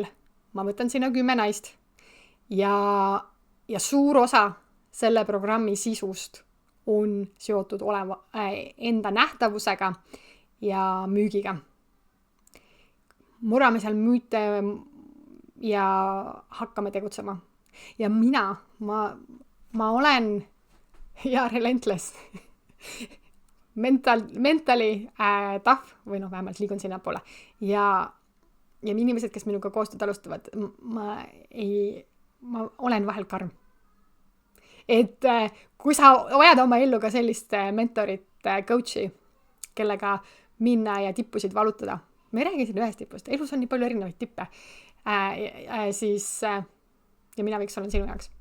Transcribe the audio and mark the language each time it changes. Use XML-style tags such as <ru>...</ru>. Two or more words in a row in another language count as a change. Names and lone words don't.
<et>Ma võtan sinna 10 naist ja suur osa selle programmi sisust on seotud olema enda nähtavusega ja müügiga. Murrame seal müüte ja hakkame tegutsema. Ja ma olen relentless.</et> <en>mentally tough</en> <et>või vähemalt liigun sinna poole. Ja inimesed, kes minuga koostööd alustavad, ma olen vahel karm. Et kui sa vajad oma ellu ka sellist mentorit, coachi, kellega minna ja tippusid valutada, ma ei räägi siin ühest tipust, elus on nii palju erinevaid tippe, siis ja mina võiks olla sinu jaoks.</et>